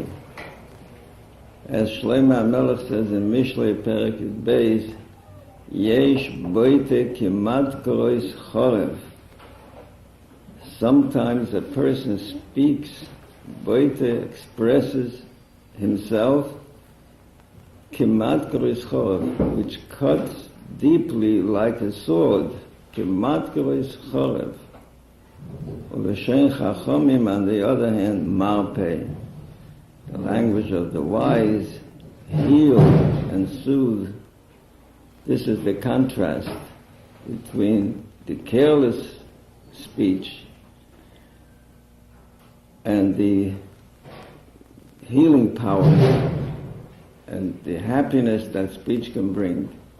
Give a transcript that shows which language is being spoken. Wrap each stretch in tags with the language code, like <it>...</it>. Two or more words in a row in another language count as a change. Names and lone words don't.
<en>As Shlomo HaMelech says in</en> <he>משלי פרק י״ב, יש בוטה כמדקרות חרב.</he> <en>Sometimes a person speaks, boite expresses himself,</en> <he>כמדקרות חרב,</he> <en>which cuts deeply like a sword,</en> <he>כמדקרות חרב. לשון חכמים,</he> <en>on the other hand, marpeh. The language of the wise, heal and soothe. This is the contrast between the careless speech and the healing power and the happiness that speech can bring.</en>